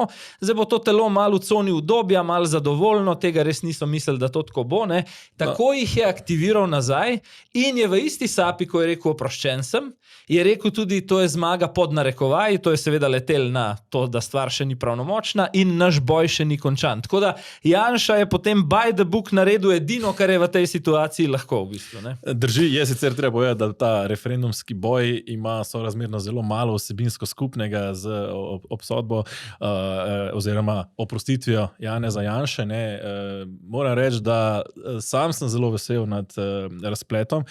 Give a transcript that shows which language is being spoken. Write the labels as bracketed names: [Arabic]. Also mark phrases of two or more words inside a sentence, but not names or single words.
[Slovenian] Zdaj bo to telo malo v coni udobja, malo zadovoljno, tega res niso mislili, da to tako bo. Tako jih je aktiviral nazaj in je v isti sapi, ko je rekel oproščen sem, je rekel tudi, to je zmaga pod narekovaji, to je seveda letel na to, da stvar še ni pravnomočna in naš boj še ni končan. Tako da Janša je potem [English] by the book [Slovenian] naredil edino, kar je v tej situaciji lahko v bistvu. Drži, je sicer treba povedati, da ta referendumski boj ima sorazmerno zelo malo vsebinsko skupnega z obsodbo oziroma oprostitvijo Janeza Janše. Moram reči, da sam sem zelo vesel nad razpletom.